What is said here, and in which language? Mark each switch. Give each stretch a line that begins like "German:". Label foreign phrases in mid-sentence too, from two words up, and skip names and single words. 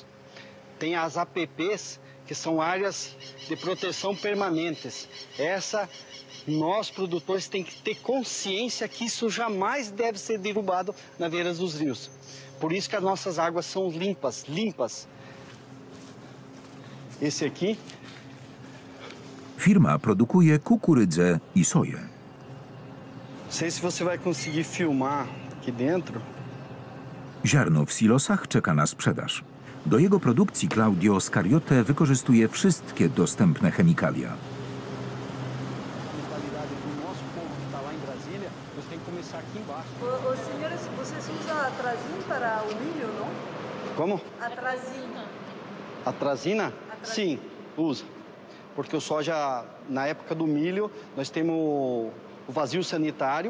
Portuguese: Tem as APPs, que são áreas de proteção permanentes. Nós, produtores, tem que ter consciência que isso jamais deve ser derrubado na beira dos rios. Por isso que as nossas águas são limpas. Esse aqui...
Polish: Firma produkuje kukurydzę i soję.
Portuguese: Não sei se você vai conseguir filmar aqui dentro.
Polish: Ziarno w silosach czeka na sprzedaż. Do jego produkcji Claudio Scariote wykorzystuje wszystkie dostępne chemikalia.
Portuguese: Os senhores, vocês usam atrazina para o milho, não? Como? Atrazina. Atrazina? Sim, usa. Porque o soja, na época do milho, nós temos o vazio sanitário.